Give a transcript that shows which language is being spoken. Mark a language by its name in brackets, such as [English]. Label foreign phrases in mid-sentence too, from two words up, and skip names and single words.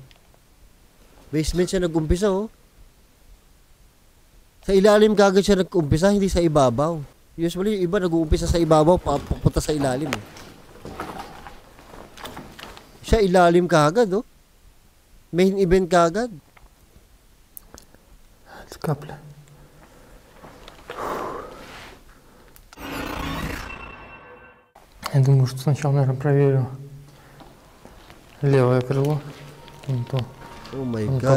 [Filipino] Basement siya nag-umpisa Sa ilalim kagad siya nag-umpisa, hindi sa ibabaw. Usually yung iba nag-uumpisa sa ibabaw, papunta sa ilalim Siya ilalim kagad [English] Main event [Filipino] kagad. [Russian] Капля. Я думаю, что сначала, наверное, проверю левое крыло. Вон то. [English] Oh my God.